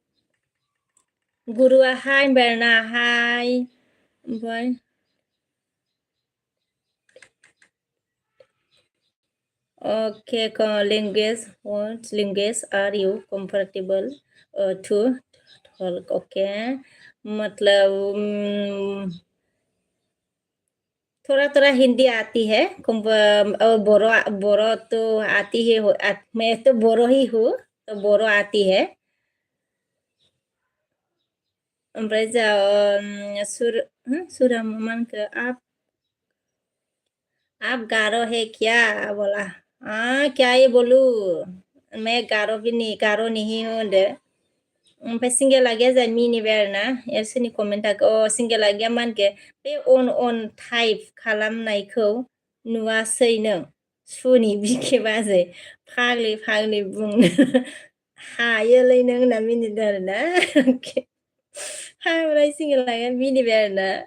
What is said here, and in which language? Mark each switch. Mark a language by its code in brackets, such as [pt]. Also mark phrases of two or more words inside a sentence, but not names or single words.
[brx] गुरुआ हाय होनबाय आरोना हाय ओमफ्राय [en] okay language what language are you comfortable to talk okay मतलब [hi] थोड़ा थोड़ा हिंदी आती है बोरो बोरो तो आती है मैं तो बोरो ही हूँ तो बोरो आती है [brx] ओमफ्राय जा सुरा मान [hi] के आप गारो है क्या बोला हाँ क्या ये बोलू मैं गारो नहीं हूँ [brx] होनदो ओमफ्राय सिंगेला गैया जा मिनिबाय आरोना सोरनि कमेन्टआ सिंगेला गैया मानके बे अन टाइप खालामनायखौ नुवासै नों सुनि बिखे बाजै फाग्लि बुंनो हायोलै नों होनना मिनिदों आरोना ओमफ्राय सिंगेला गैया मिनिबाय आरोना